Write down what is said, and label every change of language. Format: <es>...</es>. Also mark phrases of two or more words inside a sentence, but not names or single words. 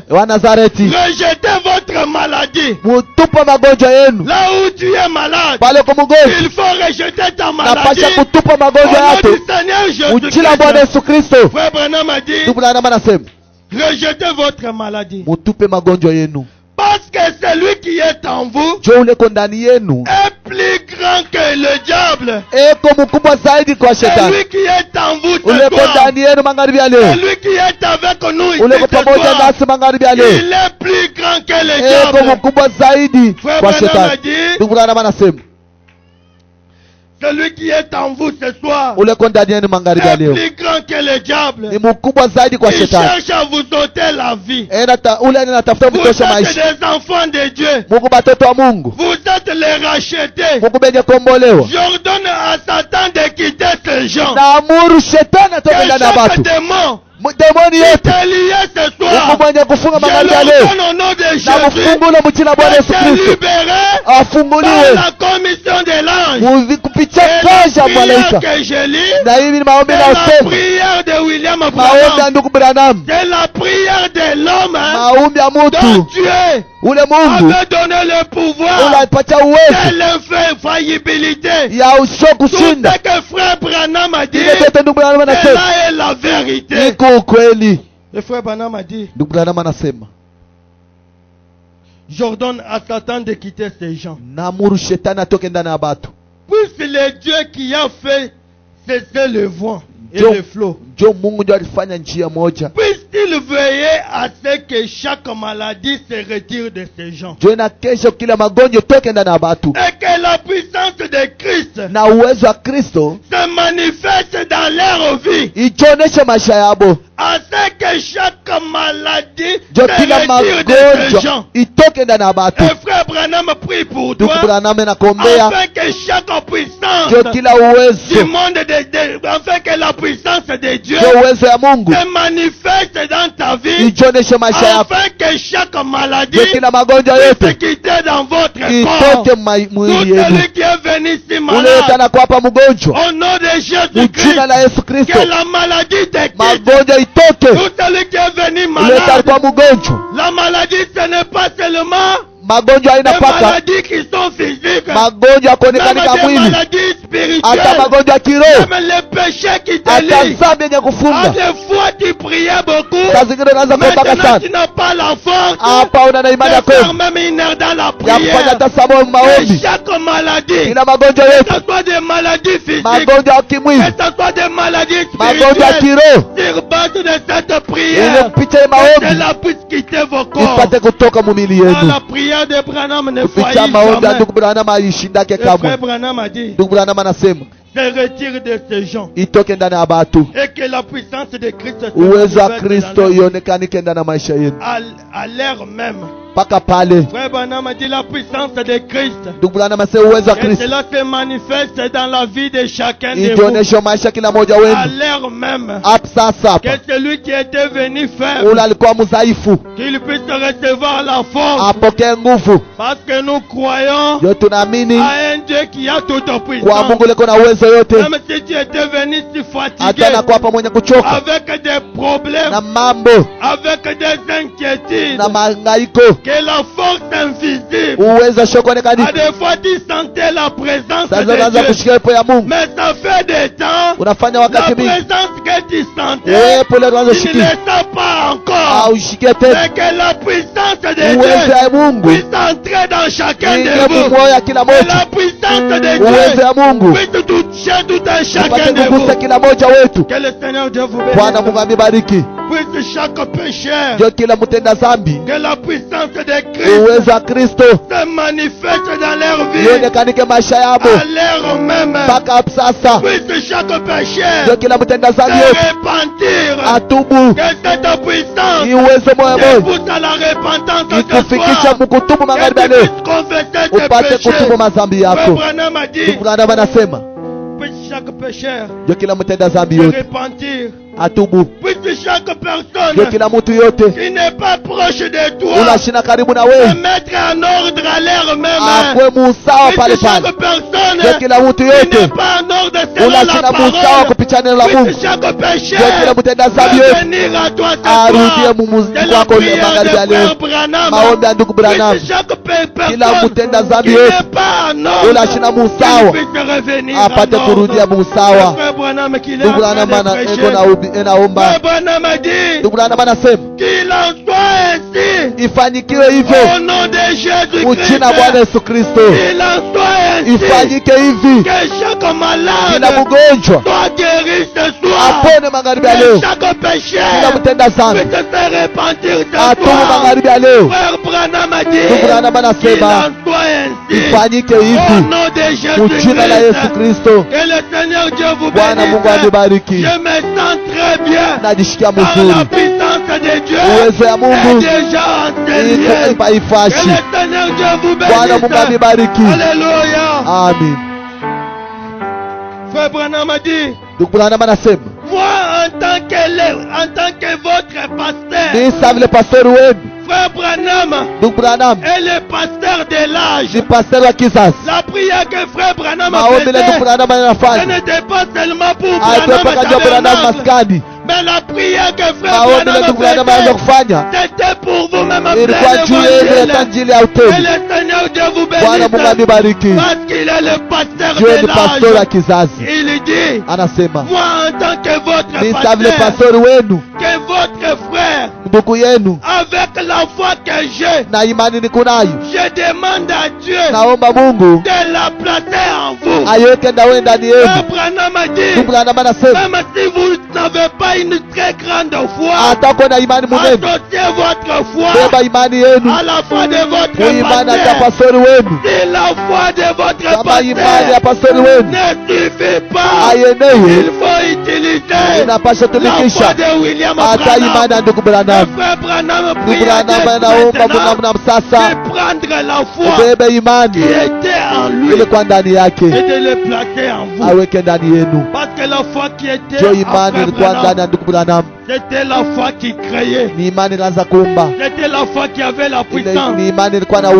<sw>wa Nazareti,</sw> <fr>rejetez votre maladie.</fr> <sw>mutupa magonjwa yenu.</sw> <fr>Là où tu es malade,</fr> <sw>Pale kwa mgonjwa</sw> <fr>il faut rejeter ta maladie.</fr> <sw>napasha kutupa</sw> <fr>Au</fr> <sw>magonjwa</sw> <fr>nom</fr> <sw>yako</sw> <fr>du Seigneur</fr> <sw>mujina Bwana</sw> <fr>Jésus-Christ.</fr> <sw>Yesu Kristo.</sw> <fr>Frère Branham a dit,</fr> <sw>Ndugu Branham anasema</sw> <fr>rejetez votre maladie.</fr> <sw>mutupe magonjwa yenu,</sw> <fr>Parce Parce que celui qui est en vous</fr> <sw>jo uliko ndani yenu</sw> <fr>est plus grand que le diable.</fr> <sw>eko mkubwa zaidi kwa shetani.</sw> <fr>Celui qui est en vous ce</fr> <sw>Uliko</sw> <fr>soir,</fr> <sw>ndani yenu magharibi ya leo,</sw> <fr>celui qui est avec nous ici</fr> <sw>uliko</sw> <fr>ce</fr> <sw>pamoja</sw> <fr>soir,</fr> <sw>nasi magharibi ya leo,</sw> <fr>il est plus grand que le</fr> <sw>eko</sw> <fr>diable.</fr> <sw>mkubwa zaidi</sw> <fr>Frère</fr> <sw>kwa</sw> <fr>Branham a</fr> <sw>shetani.</sw> <fr>dit,</fr> <sw>Ndugu Branham anasema</sw> <fr>celui qui est en vous ce soir</fr> <sw>uliko ndani yenu magharibi ya</sw> <fr>est</fr> <sw>leo</sw> <fr>plus grand que le diable.</fr> <sw>ni mkubwa zaidi kwa</sw> <fr>Il</fr> <sw>shetani.</sw> <fr>cherche à vous ôter la vie.</fr> <sw>Ule anatafuta</sw> <fr>Vous</fr> <sw>mtosha</sw> <fr>êtes</fr> <sw>maisha.</sw> <fr>des enfants de Dieu.</fr> <sw>Mungu batoto wa Mungu,</sw> <fr>Vous êtes les rachetés.</fr> <sw>Mungu benye kombolewa.</sw> <fr>J'ordonne à Satan de quitter ces gens.</fr> <sw>Naamuru shetani atoke</sw> <fr>Que</fr> <sw>ndani ya</sw> <fr>chaque</fr> <sw>watu.</sw> <fr>démon</fr> <sw>Demoni</sw> <fr>qui</fr> <sw>yote</sw> <fr>est lié ce</fr> <sw>Mungu</sw> <fr>soir,</fr> <sw>mwenye kufunga</sw> <fr>je</fr> <sw>magharibi ya leo</sw> <fr>l'ordonne au nom de</fr> <sw>na</sw> <fr>Jésus,</fr> <sw>mfungule mchina Bwana Yesu</sw> <fr>d'être</fr> <sw>Kristo</sw> <fr>libéré</fr> <sw>afunguliwe</sw> <fr>par la commission de l'ange.</fr> <sw>kupitia</sw> <fr>Et</fr> <sw>kazi</sw> <fr>la</fr> <sw>ya</sw> <fr>prière</fr> <sw>malaika.</sw> <fr>que je lis,</fr> <sw>Na hivi ni maombi</sw> <fr>c'est la</fr> <sw>nayosema,</sw> <fr>prière de William</fr> <sw>maombi ya</sw> <fr>Branham.</fr> <sw>ndugu Branham,</sw> <fr>C'est la prière de l'homme</fr> <sw>maombi ya</sw> <fr>dont</fr> <sw>mutu.</sw> <fr>Dieu</fr> <sw>Ule Mungu</sw> <fr>avait donné le pouvoir</fr> <sw>unapatia</sw> <fr>de</fr> <sw>uwezo</sw> <fr>l'infaillibilité.</fr> <sw>ya usho</sw> <fr>Tout</fr> <sw>kushinda.</sw> <fr>ce que frère Branham a dit,</fr> <sw>Ile yote ndugu Branham</sw> <fr>et</fr> <sw>anasema</sw> <fr>là est la vérité.</fr> <sw>iko ukweli.</sw> <fr>Le frère Branham a dit,</fr> <sw>Ndugu Branham anasema</sw> <fr>j'ordonne à Satan de quitter ces gens.</fr> <sw>naamuru shetani atoke ndani ya batu.</sw> <fr>Puisque le Dieu qui a fait cesser le vent et</fr> <sw>Jo-</sw> <fr>le flot,</fr> <sw>Jo Mungu ndio alifanya njia moja.</sw> <fr>puisse-t-il veiller à ce que chaque maladie se retire de ces gens.</fr> <sw>Jo na kesho kila magonjwa toke ndani ya batu.</sw> <fr>Et que la puissance de Christ</fr> <sw>Na uwezo wa Kristo</sw> <fr>se manifeste dans leur vie.</fr> <sw>ichoneshe maisha yabo.</sw> <fr>À ce que chaque maladie</fr> <sw>Jo</sw> <fr>se</fr> <sw>kila</sw> <fr>retire de ces gens.</fr> <sw>magonjwa itoke ndani ya batu.</sw> <fr>Et frère Branham prie pour</fr> <sw>Ndugu</sw> <fr>toi,</fr> <sw>Branham nakuombea</sw> <fr>afin que chaque puissance</fr> <sw>jo kila</sw> <fr>du</fr> <sw>uwezo</sw> <fr>monde, afin que la puissance de Dieu</fr> <sw>jo uwezo ya Mungu</sw> <fr>se manifeste dans ta vie,</fr> <sw>ichoneshe maisha yako.</sw> <fr>afin que chaque maladie</fr> <sw>Jo kila magonjwa</sw> <fr>puisse</fr> <sw>yote</sw> <fr>quitter dans votre corps.</fr> <sw>itoke</sw> <fr>Tout</fr> <sw>mwili yenu.</sw> <fr>celui qui est venu ici</fr> <sw>Ule yote</sw> <fr>malade,</fr> <sw>anakuwa hapa mgonjwa,</sw> <fr>au nom de Jésus</fr> <sw>mjina la</sw> <fr>Christ,</fr> <sw>Yesu Kristo</sw> <fr>que la maladie te quitte.</fr> <sw>magonjwa itoke.</sw> <fr>Tout celui qui est venu</fr> <sw>Ule yote</sw> <fr>malade,</fr> <sw>alikuwa mgonjwa,</sw> <fr>la maladie ce n'est pas seulement</fr> <sw>magonjwa haina</sw> <fr>des</fr> <sw>paka,</sw> <fr>maladies qui sont physiques,</fr> <sw>magonjwa yakuonekana</sw> <fr>même</fr> <sw>kwa</sw> <fr>des</fr> <sw>mwili,</sw> <fr>maladies</fr> <sw>hata</sw> <fr>spirituelles,</fr> <sw>magonjwa ya kiroho,</sw> <fr>même les péchés qui te</fr> <sw>hata</sw> <fr>lient.</fr> <sw>dhambi yenye</sw> <fr>À</fr> <sw>kufunga.</sw> <fr>des fois tu priais beaucoup,</fr> <sw>Saa zingine unaanza kuomba</sw> <fr>maintenant</fr> <sw>sana,</sw> <fr>tu n'as pas la force</fr> <sw>hapa una na imani</sw> <fr>de</fr> <sw>ya</sw> <fr>faire</fr> <sw>kweli</sw> <fr>même une heure dans la</fr> <sw>ya kufanya</sw> <fr>prière.</fr> <sw>hata saa moja</sw> <fr>Et</fr> <sw>maombi.</sw> <fr>chaque maladie,</fr> <sw>Ina magonjwa</sw> <fr>que</fr> <sw>yote,</sw> <fr>ce soit des maladies physiques,</fr> <sw>magonjwa ya</sw> <fr>que</fr> <sw>kimwili,</sw> <fr>ce soit des maladies</fr> <sw>magonjwa ya</sw> <fr>spirituelles,</fr> <sw>kiroho,</sw> <fr>sur base de cette</fr> <sw>ili</sw> <fr>prière,</fr> <sw>kupitia hii</sw> <fr>que</fr> <sw>maombi</sw> <fr>cela puisse quitter vos corps.</fr> <sw>ipate kutoka mumili Ah, yenu.</sw> <fr>la prière de Branham ne</fr> <sw>Kupitia</sw> <fr>faillit</fr> <sw>maombi ya</sw> <fr>jamais.</fr> <sw>ndugu Branham aishindake</sw> <fr>Le frère</fr> <sw>kamwe.</sw> <fr>Branham a dit,</fr> <sw>Ndugu Branham anasema</sw> <fr>se retire de ces gens</fr> <sw>itoke ndani ya batu,</sw> <fr>et que la puissance de Christ se</fr> <sw>uwezo wa</sw> <fr>manifeste dans</fr> <sw>Kristo</sw> <fr>leur vie.</fr> <sw>ionekanike ndani ya maisha yenu</sw> <fr>À l'heure même.</fr> <sw>mpaka pale.</sw> <fr>Frère Branham a dit la puissance de Christ.</fr> <sw>Ndugu Branham anasema uwezo wa</sw> <fr>Et</fr> <sw>Kristo</sw> <fr>cela se manifeste dans la vie de chacun de vous.</fr> <sw>ijionyeshe maisha kila moja</sw> <fr>À</fr> <sw>wenu.</sw> <fr>l'heure même.</fr> <sw>Hapa sasa</sw> <fr>Que</fr> <sw>hapa</sw> <fr>celui qui était venu</fr> <sw>ule</sw> <fr>faible,</fr> <sw>alikuwa mdhaifu</sw> <fr>qu'il puisse recevoir la force.</fr> <sw>apokee nguvu.</sw> <fr>Parce que nous croyons</fr> <sw>Yo tunaamini</sw> <fr>à un Dieu qui a toute</fr> <sw>kwa</sw> <fr>puissance.</fr> <sw>Mungu liko na uwezo yote,</sw> <fr>Même si tu étais venu si fatigué,</fr> <sw>hata anakuwa hapa mwenye kuchoka</sw> <fr>avec des problèmes,</fr> <sw>na mambo</sw> <fr>avec des inquiétudes,</fr> <sw>na mahangaiko,</sw> <fr>que la force invisible,</fr> <sw>uwezo</sw> <fr>à</fr> <sw>shokuonekani.</sw> <fr>des fois tu sentais la présence</fr> <sw>Sasa</sw> <fr>de</fr> <sw>unaanza</sw> <fr>Dieu,</fr> <sw>kusikia uwepo ya Mungu,</sw> <fr>mais ça fait des temps,</fr> <sw>unafanya</sw> <fr>la</fr> <sw>wakati mingi</sw> <fr>présence que tu sentais,</fr> <sw>uwepo ule unaanza</sw> <fr>tu ne</fr> <sw>kushikia</sw> <fr>le sens pas encore,</fr> <sw>au ushikie tena.</sw> <fr>mais que la puissance de</fr> <sw>Uwezo</sw> <fr>Dieu</fr> <sw>ya Mungu</sw> <fr>puisse entrer dans chacun</fr> <sw>ingie</sw> <fr>de vous,</fr> <sw>mmoyo ya kila</sw> <fr>que</fr> <sw>moja,</sw> <fr>la puissance de</fr> <sw>uwezo</sw> <fr>Dieu</fr> <sw>ya Mungu</sw> <fr>puisse toucher tout un chacun</fr> <sw>upate</sw> <fr>de vous.</fr> <sw>kugusa kila moja wetu.</sw> <fr>Que le Seigneur Dieu vous</fr> <sw>Bwana</sw> <fr>bénisse.</fr> <sw>Mungu amebariki.</sw> <fr>Puisse chaque pécheur,</fr> <sw>Jo kila mtenda dhambi,</sw> <fr>que la puissance de Christ</fr> <sw>uwezo wa Kristo</sw> <fr>se manifeste dans leur vie,</fr> <sw>ionekanike maisha yabo</sw> <fr>à l'heure même.</fr> <sw>mpaka hapo sasa.</sw> <fr>Puisse chaque</fr> <sw>Jo</sw> <fr>pécheur</fr> <sw>kila mtenda</sw> <fr>se</fr> <sw>dhambi yote</sw> <fr>repentir,</fr> <sw>atubu,</sw> <fr>que cette puissance</fr> <sw>hii uwezo moya</sw> <fr>te</fr> <sw>moja</sw> <fr>pousse à la repentance ce</fr> <sw>ikufikisha</sw> <fr>soir,</fr> <sw>mkutubu</sw> <fr>que</fr> <sw>magharibi ya</sw> <fr>tu</fr> <sw>leo,</sw> <fr>puisses confesser tes</fr> <sw>upate</sw> <fr>péchés.</fr> <sw>kutubu madhambi</sw> <fr>Frère</fr> <sw>yako.</sw> <fr>Branham a dit,</fr> <sw>Ndugu Branham anasema</sw> <fr>puisse chaque pécheur</fr> <sw>jo kila mtenda dhambi</sw> <fr>se</fr> <sw>yote</sw> <fr>repentir,</fr> <sw>atubu,</sw> <fr>puisse chaque</fr> <sw>jo</sw> <fr>personne</fr> <sw>kila mtu yote</sw> <fr>qui n'est pas proche de toi</fr> <sw>unashina karibu na</sw> <fr>se</fr> <sw>wewe</sw> <fr>mettre en ordre à l'heure même.</fr> <sw>akwe musawa pale</sw> <fr>Puisse</fr> <sw>pale.</sw> <fr>chaque personne</fr> <sw>Jo kila mtu</sw> <fr>qui n'est</fr> <sw>yote</sw> <fr>pas en ordre selon la</fr> <sw>unashina musawa</sw> <fr>parole,</fr> <sw>kupitia neno la Mungu.</sw> <fr>puisse chaque</fr> <sw>Jo kila</sw> <fr>pécheur</fr> <sw>mtenda dhambi yote</sw> <fr>revenir à toi ce</fr> <sw>arudie</sw> <fr>soir.</fr> <sw>mumuzi</sw> <fr>C'est la</fr> <sw>wako</sw> <fr>prière</fr> <sw>magharibi ya</sw> <fr>de</fr> <sw>leo.</sw> <fr>Frère Branham.</fr> <sw>Maombi ya ndugu Branham,</sw> <fr>Puisse chaque</fr> <sw>kila</sw> <fr>personne</fr> <sw>mtenda</sw> <fr>qui</fr> <sw>dhambi</sw> <fr>n'est</fr> <sw>yote</sw> <fr>pas en ordre</fr> <sw>unashina</sw> <fr>qu'il</fr> <sw>musawa</sw> <fr>puisse revenir</fr> <sw>apate</sw> <fr>en</fr> <sw>kurudia</sw> <fr>ordre.</fr> <sw>musawa.</sw> <fr>Frère Branham qui est</fr> <sw>Ndugu</sw> <fr>en train</fr> <sw>Branham</sw> <fr>de prêcher.</fr> <sw>enaomba.</sw> <fr>Frère Branham a dit</fr> <sw>Ndugu Branham anasema</sw> <fr>qu'il en soit ainsi</fr> <sw>iwe Ifanyikiwe hivyo.</sw> <fr>Au nom de Jésus-Christ.</fr> <sw>Mjina Bwana Yesu Kristo.</sw> <fr>Il en soit ainsi.</fr> <sw>Ifanyike hivi.</sw> <fr>Que chaque malade</fr> <sw>Kila mgonjwa</sw> <fr>soit guéri ce soir.</fr> <sw>apone magharibi ya</sw> <fr>Que</fr> <sw>leo.</sw> <fr>chaque pécheur</fr> <sw>Kila mtenda dhambi</sw> <fr>puisse se repentir ce</fr> <sw>atubu</sw> <fr>soir.</fr> <sw>magharibi ya leo.</sw> <fr>Frère Branham a dit,</fr> <sw>Ndugu Branham</sw> <fr>qu'il</fr> <sw>anasema</sw> <fr>en soit ainsi.</fr> <sw>ifanyike</sw> <fr>Au</fr> <sw>hivi.</sw> <fr>nom de</fr> <sw>Mjina la Yesu</sw> <fr>Jésus-Christ.</fr> <sw>Kristo.</sw> <fr>Que le Seigneur Dieu vous</fr> <sw>Bwana Mungu</sw> <fr>bénisse.</fr> <sw>anibariki.</sw> <fr>Je me sens très bien.</fr> <sw>Najisikia</sw> <fr>Par la</fr> <sw>mzuri.</sw> <fr>puissance de Dieu</fr> <sw>Uwezo ya</sw> <fr>est</fr> <sw>Mungu</sw> <fr>déjà enseignée.</fr> <sw>iko</sw> <fr>Que</fr> <sw>haifashi.</sw> <fr>le Seigneur Dieu vous</fr> <sw>Bwana Mungu</sw> <fr>bénisse.</fr> <sw>anibariki.</sw> <fr>Alléluia.</fr> <sw>Amen.</sw> <fr>Frère Branham a dit,</fr> <sw>Ndugu Branham anasema</sw> <fr>moi en tant que votre pasteur,</fr> <sw>mimi sasa vile pastori wenu</sw> <fr>Frère Branham</fr> <sw>ndugu Branham</sw> <fr>est le pasteur de l'âge.</fr> <sw>ni pastori wa kizazi.</sw> <fr>La prière que Frère Branham</fr> <sw>Maombi ile ndugu</sw> <fr>faisait,</fr> <sw>Branham</sw> <fr>ce</fr> <sw>anafanya</sw> <fr>n'était pas seulement pour</fr> <sw>haikuwa</sw> <fr>Branham</fr> <sw>mpaka ndio Branham</sw> <fr>Tabernacle,</fr> <sw>maskani.</sw> <fr>mais la prière que Frère</fr> <sw>Maombi ile</sw> <fr>Branham</fr> <sw>ndugu Branham anaweza</sw> <fr>faisait,</fr> <sw>kufanya</sw> <fr>c'était pour vous-même en</fr> <sw>ilikuwa</sw> <fr>plein</fr> <sw>juu yenu ya</sw> <fr>évangile.</fr> <sw>Injili ya</sw> <fr>Que</fr> <sw>utemi.</sw> <fr>le Seigneur Dieu vous</fr> <sw>Bwana Mungu</sw> <fr>bénisse.</fr> <sw>anibariki.</sw> <fr>Parce qu'il est le pasteur Dieu de</fr> <sw>ni pastori wa</sw> <fr>l'âge.</fr> <sw>kizazi.</sw> <fr>Il dit,</fr> <sw>Anasema</sw> <fr>moi en tant que votre</fr> <sw>mimi sasa vile</sw> <fr>pasteur,</fr> <sw>pastori wenu</sw> <fr>que votre frère,</fr> <sw>ndugu yenu</sw> <fr>avec la foi que j'ai,</fr> <sw>na imani niko nayo,</sw> <fr>je demande à Dieu</fr> <sw>naomba Mungu</sw> <fr>de la placer en vous.</fr> <sw>aiweke ndani yenu.</sw> <fr>Frère Branham a dit,</fr> <sw>Ndugu Branham anasema</sw> <fr>même si vous n'avez pas une très grande foi,</fr> <sw>hata kuwa na imani munene,</sw> <fr>associez votre foi</fr> <sw>beba imani yenu</sw> <fr>à la foi de votre</fr> <sw>muimani hata</sw> <fr>pasteur.</fr> <sw>pastori wenu.</sw> <fr>Si la foi de votre</fr> <sw>Kama imani ya</sw> <fr>pasteur</fr> <sw>pastori wenu</sw> <fr>ne suffit pas,</fr> <sw>ayeneye,</sw> <fr>il faut utiliser</fr> <sw>inapasha</sw> <fr>la foi</fr> <sw>tumikisha</sw> <fr>de William</fr> <sw>hata imani</sw> <fr>Branham.</fr> <sw>ya ndugu Branham.</sw> <fr>Frère Branham</fr> <sw>Ndugu</sw> <fr>prie</fr> <sw>Branham anaomba Branham sasa</sw> <fr>de prendre la foi</fr> <sw>ubebe</sw> <fr>qui</fr> <sw>imani</sw> <fr>était en lui</fr> <sw>ilikuwa ndani yake</sw> <fr>et de le placer en vous.</fr> <sw>aweke ndani yenu.</sw> <fr>Parce que la foi qui était</fr> <sw>Jo</sw> <fr>en</fr> <sw>imani</sw> <fr>Frère</fr> <sw>ilikuwa ndani</sw> <fr>Branham,</fr> <sw>ya ndugu Branham</sw> <fr>c'était la foi qui créait.</fr> <sw>ni imani ilianza kuumba.</sw> <fr>C'était la foi qui avait la</fr> <sw>Ile</sw> <fr>puissance</fr> <sw>ni imani ilikuwa na</sw>